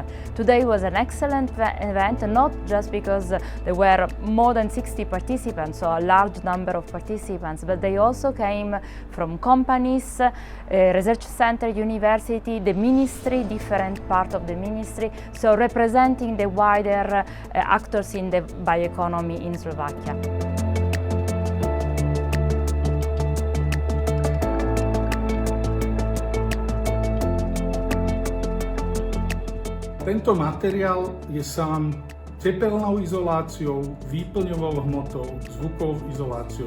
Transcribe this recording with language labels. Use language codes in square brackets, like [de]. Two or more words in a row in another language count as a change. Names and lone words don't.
[en] Today was an excellent event, not just because there were more than 60 participants, so a large number of participants, but they also came from companies, research center, university, the ministry, different part of the ministry, so representing the wider actors in the bioeconomy in Slovakia. [sk] Tento materiál je sám tepelnou izoláciou, výplňovou hmotou, zvukovou izoláciou.